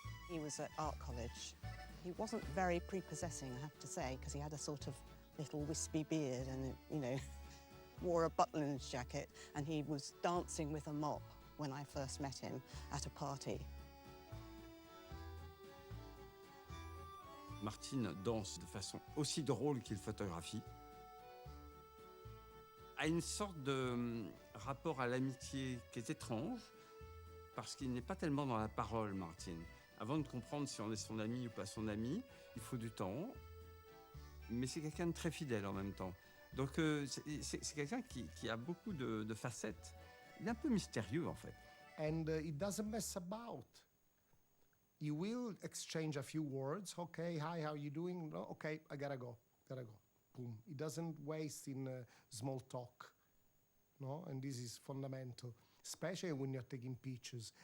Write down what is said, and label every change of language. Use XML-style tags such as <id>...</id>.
<en>He was at art college. He wasn't very prepossessing, I have to say, because he had a sort of little wispy beard and, wore a butler's jacket, and he was dancing with a mop when I first met him at a party.</en> <fr>Martin danse de façon aussi drôle qu'il photographie. A une sorte de rapport à l'amitié qui est étrange, parce qu'il n'est pas tellement dans la parole, Martin. Avant de comprendre si on est son ami ou pas son ami, il faut du temps, mais c'est quelqu'un de très fidèle en même temps. Donc c'est quelqu'un qui a beaucoup de facettes. Il est un peu mystérieux en fait.</fr> <en>And it doesn't mess about. He will exchange a few words. Okay, hi, how you doing? No, okay, I gotta go. Boom. He doesn't waste in small talk. No, and this is fundamental, especially when you're taking pictures.</en>